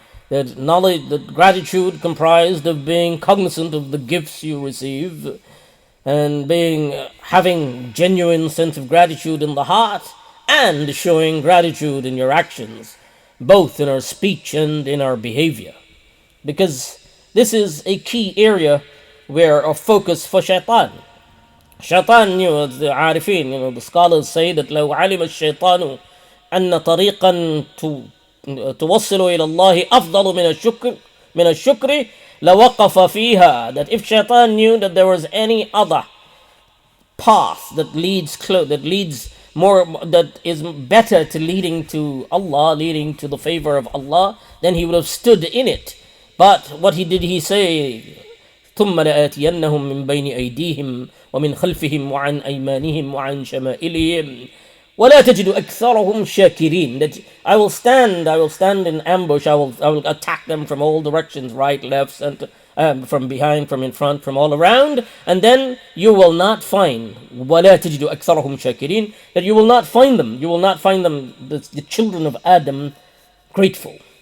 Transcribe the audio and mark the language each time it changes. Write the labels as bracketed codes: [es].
[en] That knowledge, that gratitude comprised of being cognizant of the gifts you receive, and having genuine sense of gratitude in the heart, and showing gratitude in your actions, both in our speech and in our behavior. Because this is a key area where our focus for shaitan. Shaitan knew, the arifin, the scholars say that [ar] لو علم الشيطان أن طريقا توصل إلى الله أفضل من الشكر لوقف فيها. [en] That if shaitan knew that there was any other path that leads that is better to leading to Allah, leading to the favor of Allah, then he would have stood in it. But what he say? [ar] ثم لآتينهم من بين أيديهم ومن خلفهم وعن أيمانهم وعن شمائلهم ولا تجد أكثرهم شاكرين. [en] That I will stand in ambush. I will attack them from all directions, right, left, center, from behind, from in front, from all around, and then you will not find [ar] ولا تجد أكثرهم شاكرين. [en] That you will not find them. You will not find them, the children of Adam, grateful.